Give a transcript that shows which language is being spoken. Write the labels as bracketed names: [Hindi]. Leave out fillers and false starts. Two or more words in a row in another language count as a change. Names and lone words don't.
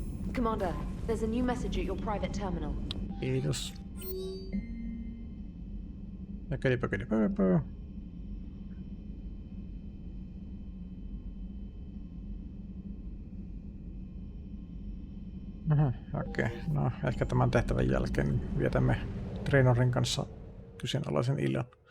[English] Commander, there's a new message at your private terminal. [Finnish] Kiitos. Pöpö. Okei. No, ehkä tämän tehtävän jälkeen vietämme Trainorin kanssa kyseenalaisen illan.